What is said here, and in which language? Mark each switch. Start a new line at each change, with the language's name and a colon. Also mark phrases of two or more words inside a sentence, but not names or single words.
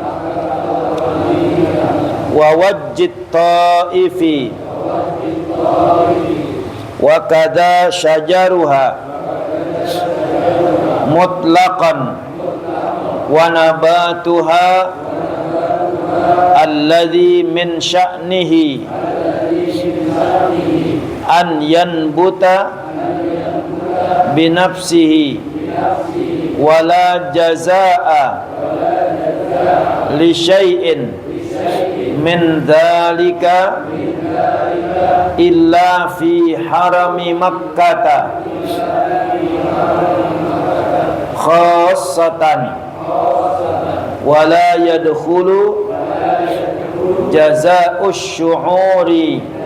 Arabic: ووج الطائف وكذا شجرها مطلقا ونباتها الذي من شأنه أن ينبت بنفسه ولا جزاء لشيء من ذلك إلا في حرم مكة خاصة ولا يدخل جزاء الشعور